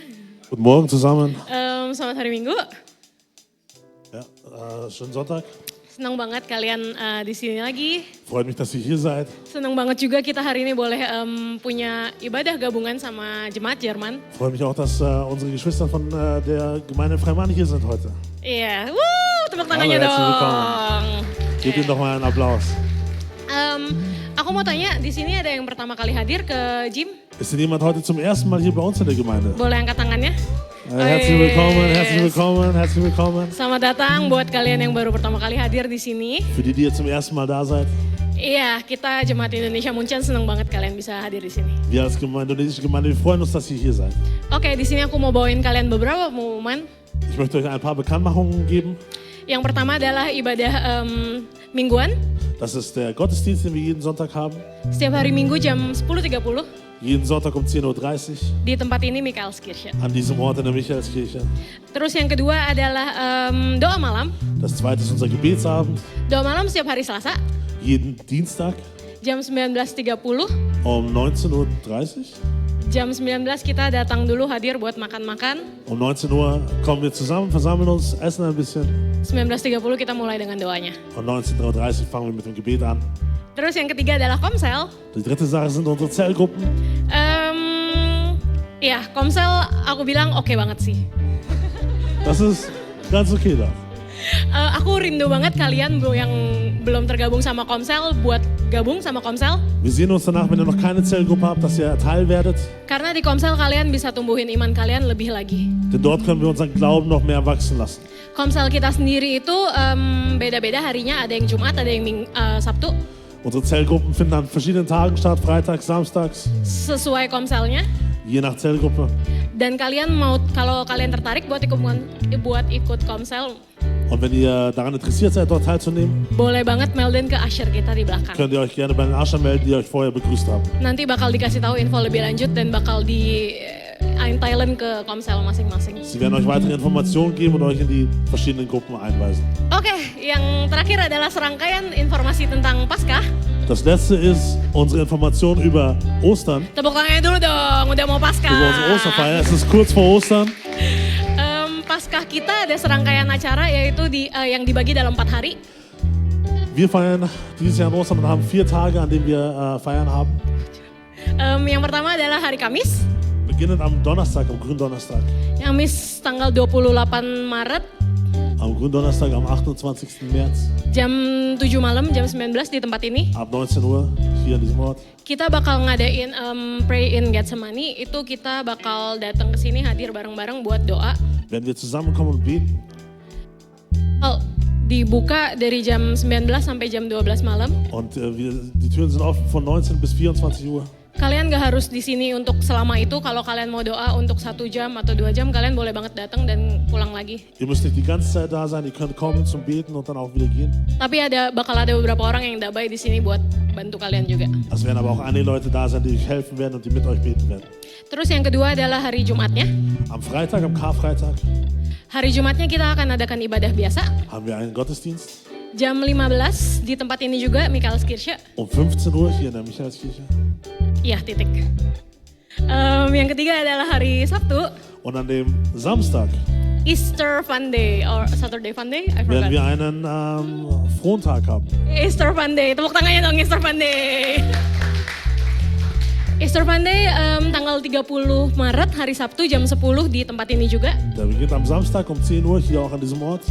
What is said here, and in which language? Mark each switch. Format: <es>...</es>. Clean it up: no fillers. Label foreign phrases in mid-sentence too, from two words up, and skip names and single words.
<de>Guten Morgen zusammen.</de> <id>Selamat hari Minggu.</id> <de>Ja, schönen Sonntag.</de> <id>Senang banget kalian di sini lagi.</id> <de>Freut mich, dass ihr hier seid.</de> <id>Senang banget juga kita hari ini boleh punya ibadah gabungan sama jemaat Jerman.</id> <de>Freut mich auch, dass unsere Geschwister von der Gemeinde Freimann hier sind heute.</de> <id>Iya, tepuk tangannya Halo,</id> <de>herzlich</de> <id>dong.</id> <de>willkommen. Gebt ihnen doch mal einen Applaus.</de> <id>Aku mau tanya, di sini ada yang pertama kali hadir ke gym?</id> <de>Ist denn jemand heute zum ersten Mal hier bei uns in der Gemeinde?</de> <id>Boleh angkat tangannya?</id> <de>Herzlich willkommen, herzlich willkommen, herzlich willkommen.</de> <id>Selamat datang buat kalian yang baru pertama kali hadir di sini.</id> <de>Für die, die jetzt zum ersten Mal da seid.</de> <id>Iya, kita jemaat Indonesia Munchen senang banget kalian bisa hadir di sini.</id> <de>Wir als indonesische Gemeinde, wir freuen uns, dass ihr hier seid.</de> <id>Oke, di sini aku mau bawain kalian beberapa pengumuman.</id> <de>Ich möchte euch ein paar Bekanntmachungen geben.</de> <id>Yang pertama adalah ibadah mingguan.</id> <de>Das ist der Gottesdienst, den wir jeden Sonntag haben.</de> <id>Setiap hari Minggu jam 10.30</id> <de>Jeden Sonntag um 10.30 Uhr</de> <id>di tempat ini Michaelskirche.</id> <de>an diesem Ort in der Michaelskirche.</de> <id>Terus yang kedua adalah doa malam.</id> <de>Das zweite ist unser Gebetsabend.</de> <id>Doa malam setiap hari Selasa</id> <de>Jeden Dienstag</de> <id>jam 19.30.</id> <de>um 19.30 Uhr.</de> <id>Jam 19 kita datang dulu hadir buat makan-makan.</id> <de>Um 19 Uhr kommen wir zusammen, versammeln uns, essen ein bisschen.</de> <id>19.30 kita mulai dengan doanya.</id> <de>Und 19.30 Uhr fangen wir mit dem Gebet an.</de> <id>Terus yang ketiga adalah Komsel.</id> <de>Die dritte Sache sind unsere Zellgruppen.</de> <id>Ya, Komsel aku bilang oke banget sih.</id> <de>Das ist ganz okay da.</de> <id>Aku rindu banget kalian bro yang belum tergabung sama Komsel buat gabung sama Komsel.</id> <de>Wir sehen uns danach, wenn ihr noch keine Zellgruppe habt, dass ihr Teil werdet.</de> <id>Karena di Komsel kalian bisa tumbuhin iman kalian lebih lagi.</id> <de>Denn dort können wir unseren Glauben noch mehr wachsen lassen.</de> <id>Komsel kita sendiri itu beda-beda harinya, ada yang Jumat, ada yang Sabtu.</id> <de>Unsere Zellgruppen finden an verschiedenen Tagen statt, freitags, samstags,</de> <id>Sesuai Komselnya.</id> <de>je nach Zellgruppe.</de> <id>Dan kalian kalau kalian tertarik buat ikut Komsel,</id> <de>Und wenn ihr daran interessiert seid, dort teilzunehmen,</de> <id>boleh banget melden ke usher kita di belakang.</id> <de>könnt ihr euch gerne bei den Aschern melden, die euch vorher begrüßt haben.</de> <id>Nanti bakal dikasih tahu info lebih lanjut dan bakal di Thailand ke Komsel masing-masing.</id> <de>Sie werden euch weitere Informationen geben und euch in die verschiedenen Gruppen einweisen.</de> <id>Oke, yang terakhir adalah serangkaian informasi tentang Paskah.</id> <de>Das letzte ist unsere Information über Ostern,</de> <id>Tepuk tangannya dulu dong, udah mau Paskah.</id> <de>über unsere Osterfeier. Es ist kurz vor Ostern.</de> <id>Paskah kita ada serangkaian acara yaitu yang dibagi dalam 4 hari.</id> <de>Wir feiern dieses Jahr an Ostern und haben 4 Tage, an denen wir feiern haben.</de> <id>Yang pertama adalah hari Kamis.</id> <de>Beginnend am Donnerstag, am Gründonnerstag.</de> <id>Kamis tanggal 28 Maret</id> <de>Am Gründonnerstag, am 28. März,</de> <id>jam 7 malam, jam 19 di tempat ini.</id> <de>ab 19 Uhr, hier an diesem Ort.</de> <id>Kita bakal ngadain Pray in Getsemani. Itu kita bakal datang ke sini hadir bareng-bareng buat doa.</id> <de>Werden wir zusammenkommen und beten.</de> <id>Dibuka dari jam 19 sampai jam 12 malam.</id> <de>Und die Türen sind offen von 19 bis 24 Uhr.</de> <id>Kalian gak harus di sini untuk selama itu. Kalau kalian mau doa untuk 1 jam atau 2 jam, kalian boleh banget datang dan pulang lagi.</id> <de>Ihr müsst nicht die ganze Zeit da sein, ihr könnt kommen zum Beten und dann auch wieder gehen.</de> <id>Tapi bakal ada beberapa orang yang dabai di sini buat bantu kalian juga.</id> <de>Es werden aber auch einige Leute da sein, die euch helfen werden und die mit euch beten werden.</de> <id>Terus yang kedua adalah hari Jumatnya.</id> <de>Am Freitag, am Karfreitag,</de> <id>Hari Jumatnya kita akan adakan ibadah biasa.</id> <de>haben wir einen Gottesdienst.</de> <id>Jam 15 di tempat ini juga, Michaelskirche.</id> <de>Um 15 Uhr hier in der Michaelskirche.</de> <id>Iya, titik. Yang ketiga adalah hari Sabtu,</id> <de>Und an dem Samstag</de> <en>Easter Fun Day or Saturday Fun Day, I</en> <de>werden</de> <en>forgot.</en> <de>wir einen Frontag haben.</de> <id>Easter Fun Day, tepuk tangannya dong Easter Fun Day. Easter Fun Day tanggal 30 Maret hari Sabtu jam 10 di tempat ini juga.</id> <de>Der beginnt am Samstag um 10 Uhr hier auch an diesem Ort.</de>